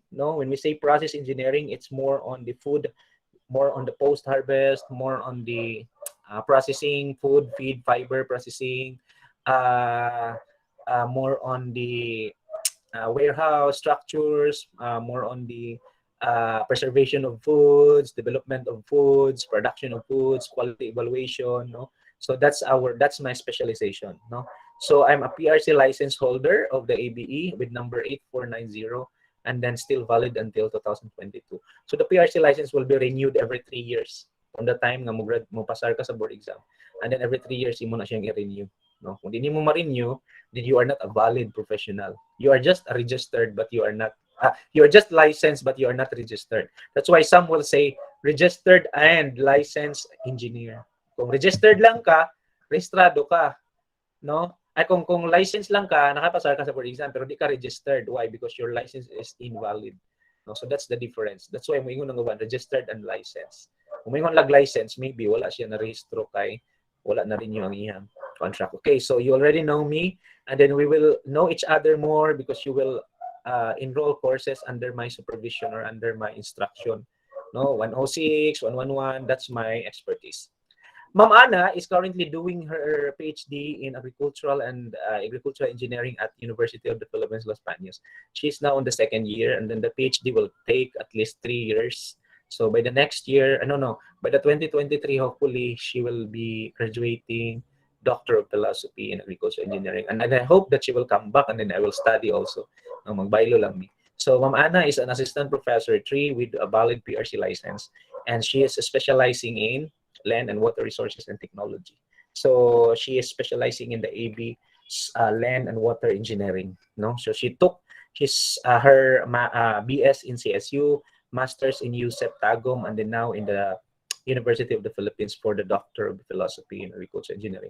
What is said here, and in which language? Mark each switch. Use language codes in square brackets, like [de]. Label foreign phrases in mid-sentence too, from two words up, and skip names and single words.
[en] No, when we say process engineering, it's more on the food, more on the post-harvest, more on the processing, food, feed, fiber processing, more on the warehouse structures, more on the preservation of foods, development of foods, production of foods, quality evaluation. No, so that's my specialization. No. So I'm a PRC license holder of the ABE with number 8490 and then still valid until 2022. So the PRC license will be renewed every 3 years from the time [ceb] nga mo pasar ka sa [en] board exam. And then every 3 years, [ceb] imo na siyang i-renew. No? Kung hindi mo ma-renew, [en] then you are not a valid professional. You are just registered, but you are not, you are just licensed, but you are not registered. That's why some will say registered and licensed engineer. [ceb] Kung registered lang ka, registrado ka. No? Ay kung license lang ka, nakapasar ka sa [en] board exam [ceb] pero di ka registered. [en] Why? Because your license is invalid. No, so that's the difference. That's why [ceb] moingon nga ba [en] registered and licensed. [ceb] Kung moingon lag license, maybe wala siya na rehistro kay wala [tl] na rin yung [ceb] iyang contract. [en] Okay, so you already know me and then we will know each other more because you will enroll courses under my supervision or under my instruction. No, 106, 111, that's my expertise. Ma'am Ana is currently doing her PhD in agricultural and agricultural engineering at University of the Philippines, Los Baños. She's now in the 2nd year, and then the PhD will take at least 3 years. So by the next year, by the 2023, hopefully she will be graduating Doctor of Philosophy in Agricultural Engineering. And I hope that she will come back and then I will study also. [ceb] Magbaylo lang mi. [en] So Ma'am Ana is an assistant professor 3 with a valid PRC license, and she is specializing in Land and Water Resources and Technology. So she is specializing in the AB Land and Water Engineering. No, so she took her BS in CSU, Masters in USEP Tagum, and then now in the University of the Philippines for the Doctor of Philosophy in Agriculture Engineering.